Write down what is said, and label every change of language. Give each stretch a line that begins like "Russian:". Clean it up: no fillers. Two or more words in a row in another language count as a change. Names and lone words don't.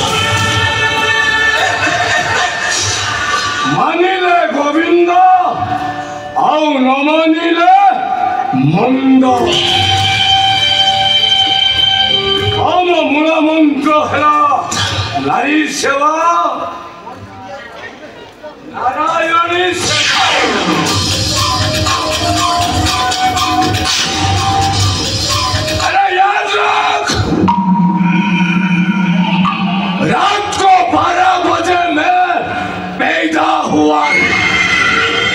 Odia: ମାନିଲେ ଗୋବିନ୍ଦ ଆଉ ନ ମାନିଲେ ମନ୍ଦ ଆମ ମୂଳ ମନ୍ତ୍ର ହେଲା ନାରୀ ସେବା ନାରାୟଣୀ ସେବା
Hindi: अरे याद रख रात को 12 बजे मैं पैदा हुआ